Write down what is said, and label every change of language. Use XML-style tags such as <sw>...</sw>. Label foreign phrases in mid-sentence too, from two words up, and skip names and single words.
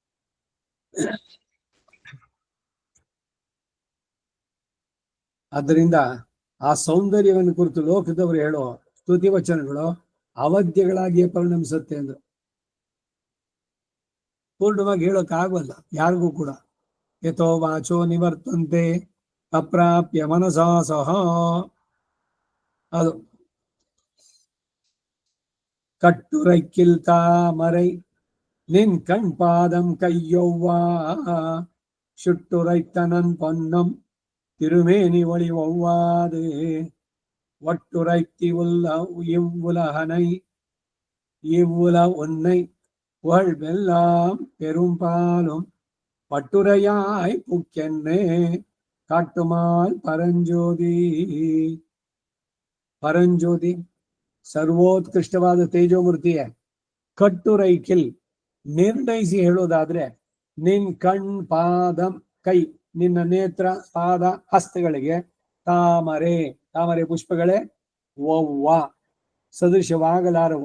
<kn>ಆದ್ದರಿಂದ ಆ ಸೌಂದರ್ಯವನ್ನು ಕುರಿತು ಲೋಕದವರು ಹೇಳೋ ಸ್ತುತಿ ವಚನಗಳು ಅವಧ್ಯಗಳಾಗಿಯೇ ಪರಿಣಮಿಸುತ್ತೆ ಅಂದ್ರು. ಪೂರ್ಣವಾಗಿ ಹೇಳೋಕ್ಕಾಗಲ್ಲ ಯಾರಿಗೂ ಕೂಡ.</kn> <sa>ಯಥೋ ವಾಚೋ ನಿವರ್ತಂತೆ ಅಪ್ರಾಪ್ಯ ಮನಸಾ ಸಹ.</sa> <ta>ಅದು கட்டுரைக்கில் தாமரை நின் கண் பாதம் கையொவ்வா சுட்டுரைத்தனன் பொன்னம் திருமேனி ஒளி ஒவ்வாது ஒட்டுரைத்தி உள்ள இவ்வுலகனை இவ்வுல உன்னை புகழ்வெல்லாம் பெரும்பாலும் பட்டுரையாய் புக்கென்னே காட்டுமால் ಪರಂಜ್ಯೋತಿ.</ta> <kn>ಪರಂಜ್ಯೋತಿ ಸರ್ವೋತ್ಕೃಷ್ಟವಾದ ತೇಜೋಮೂರ್ತಿಯೇ. ಕಟ್ಟುರೈಕಿಲ್ ನಿರ್ಣಯಿಸಿ ಹೇಳೋದಾದ್ರೆ,</kn> <ta>நின் கண் பாதம் கை,</ta> <kn>ನಿನ್ನ ನೇತ್ರ ಪಾದ ಹಸ್ತಗಳಿಗೆ ತಾಮರೆ, ತಾಮರೆ ಪುಷ್ಪಗಳೇ ಒವ್ವ ಸದೃಶವಾಗಲಾರವು.</kn>